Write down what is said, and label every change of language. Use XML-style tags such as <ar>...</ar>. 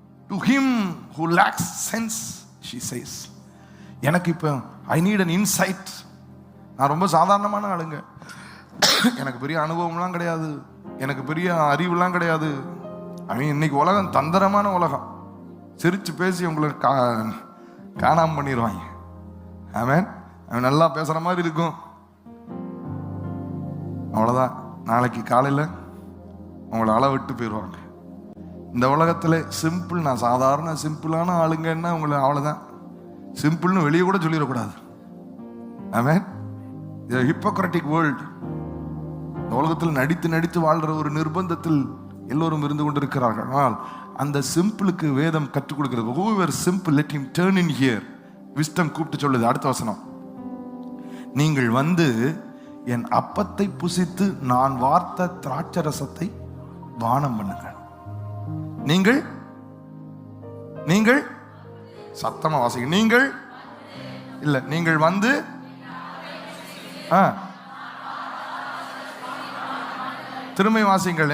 <en>To him who lacks sense, she says.</en> <ta>எனக்கு இப்போ</ta> <en>I need an insight.</en> <ta>நான் ரொம்ப சாதாரணமான ஆளுங்க, எனக்கு பெரிய அனுபவம்லாம் கிடையாது, எனக்கு பெரிய அறிவுலாம் கிடையாது. இன்னைக்கு உலகம் தந்திரமான உலகம், சிரிச்சு பேசி உங்களை காணாம பண்ணிடுவாங்க. ஆமென். அவன் நல்லா பேசுற மாதிரி இருக்கும், அவ்வளோதான். நாளைக்கு காலையில் அவங்கள அளவிட்டு போயிடுவாங்க. இந்த உலகத்தில் சிம்பிள், நான் சாதாரண சிம்பிளான ஆளுங்கன்னா உங்களை அவ்வளோதான், சிம்பிள்னு வெளியே கூட சொல்லிடக்கூடாது. ஆமென்.</ta> <en>Hypocritic world.</en> <ta>இந்த உலகத்தில் நடித்து நடித்து வாழ்கிற ஒரு நிர்பந்தத்தில் எல்லோரும் இருந்து கொண்டிருக்கிறார்கள். ஆனால் அந்த சிம்பிளுக்கு வேதம் கற்றுக் கொடுக்கிறது.</ta> <en>whoever simple let him turn in here.</en> <ta>Wisdom கூப்பிட்டு சொல்லுது. அடுத்த வசனம், நீங்கள் வந்து என் அப்பத்தை புசித்து நான் வார்த்த திராட்சரசத்தை பானம் பண்ணுங்கள். நீங்கள் நீங்கள் சத்தமா வாசிங்க. நீங்கள் இல்ல, நீங்கள் வந்து திரும்ப வாசிங்கள்.</ta>